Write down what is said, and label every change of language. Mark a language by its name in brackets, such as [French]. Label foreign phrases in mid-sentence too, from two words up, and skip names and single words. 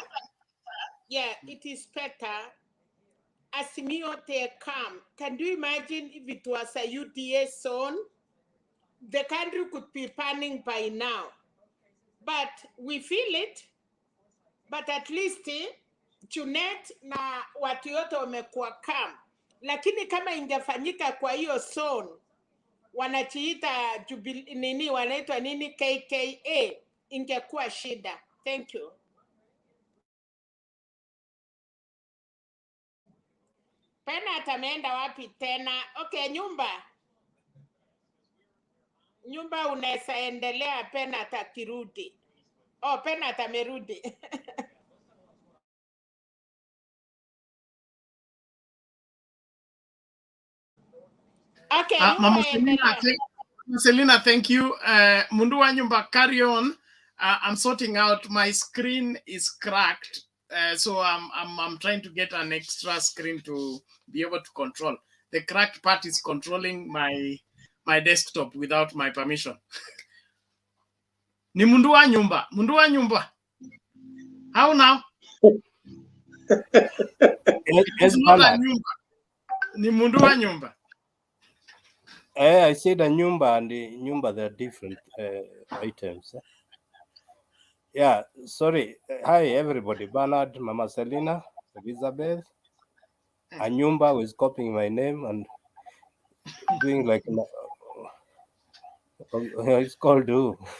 [English] Yeah, it is better. Azimio they come. Can you imagine if it was a UDA zone? The country could be panning by now. But we feel it. But at least Junet [Swahili] na watu yote wamekuwa [English] calm. [Swahili] Lakini kama ingefanyika kwa hiyo zone, wanachiita nini, wanaitwa nini, KKA, ingekuwa shida. [English] Thank you. [Swahili] Penat ameenda wapi tena? Okay, nyumba unaweza endelea Penat akirudi. Oh, Penat amerudi. Okay, Mama nyumba endelea. Selina, [English] thank you. [Swahili] Mundu wa nyumba, [English] carry on. I'm sorting out. My screen is cracked, so I'm trying to get an extra screen to be able to control. The cracked part is controlling my desktop without my permission. [Swahili] Ni mundu wa nyumba. Mundu wa nyumba. [English] How now? It's not a nyumba. [Swahili] Ni mundu wa nyumba. [English] I said a nyumba and the nyumba, they're different items. Yeah, sorry. Hi, everybody. Bernard, Mama Selina, Elizabeth. A nyumba was copying my name and doing like, it's called who?